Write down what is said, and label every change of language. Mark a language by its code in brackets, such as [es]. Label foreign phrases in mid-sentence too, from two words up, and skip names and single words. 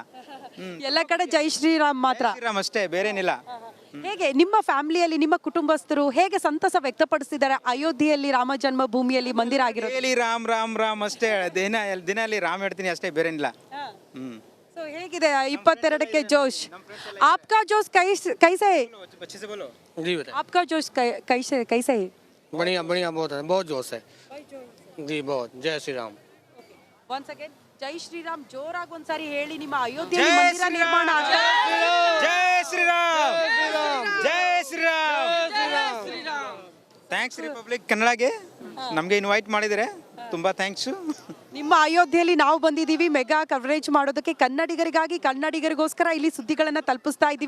[kn] ಎಲ್ಲ ಕಡೆ ಜೈ ಶ್ರೀರಾಮ್ ಮಾತ್ರ, ಶ್ರೀರಾಮ್ ಅಷ್ಟೇ, ಬೇರೇನಿಲ್ಲ. ಹೇಗೆ ನಿಮ್ಮ ಫ್ಯಾಮಿಲಿಯಲ್ಲಿ, ನಿಮ್ಮ ಕುಟುಂಬಸ್ಥರು ಹೇಗೆ ಸಂತಸ ವ್ಯಕ್ತಪಡಿಸಿದ್ದಾರೆ ಅಯೋಧ್ಯೆಯಲ್ಲಿ ರಾಮ ಜನ್ಮ ಭೂಮಿಯಲ್ಲಿ ಮಂದಿರ ಆಗಿರೋದು? ರಾಮ್ ಅಷ್ಟೇ, ದಿನ ಅಲ್ಲಿ ರಾಮ್ ಹೇಳ್ತೀನಿ ಅಷ್ಟೇ, ಬೇರೇನಿಲ್ಲ. ಸೊ ಹೇಗಿದೆ 22ಕ್ಕೆ ಜೋಶ್? [hi] आपका जोश कैसे है? अच्छे से बोलो जी बताइए। आपका जोश कैसे है? बढ़िया बढ़िया, बहुत जोश है जी, बहुत। जय श्री राम। [en] once again [kn] ಜೈ ಶ್ರೀರಾಮ್ ಜೋರಾಗಿ ಒಂದ್ಸಾರಿ ಹೇಳಿ. ನಿಮ್ಮ ಅಯೋಧ್ಯೆಯಲ್ಲಿ ಮಂದಿರ ನಿರ್ಮಾಣ ಆಗಿದೆ. ಜೈ ಶ್ರೀರಾಮ್, ಜೈ ಶ್ರೀರಾಮ್. ಥ್ಯಾಂಕ್ಸ್ ರಿಪಬ್ಲಿಕ್ ಕನ್ನಡಗೆ ನಮಗೆ ಇನ್ವೈಟ್ ಮಾಡಿದರೆ ತುಂಬ ಥ್ಯಾಂಕ್ಸು. ನಿಮ್ಮ ಅಯೋಧ್ಯೆಯಲ್ಲಿ ನಾವು ಬಂದಿದ್ದೀವಿ [en] mega coverage [kn] ಮಾಡೋದಕ್ಕೆ, ಕನ್ನಡಿಗರಿಗಾಗಿ ಕನ್ನಡಿಗರಿಗೋಸ್ಕರ ಇಲ್ಲಿ ಸುದ್ದಿಗಳನ್ನು ತಲುಪಿಸ್ತಾ ಇದ್ದೀವಿ.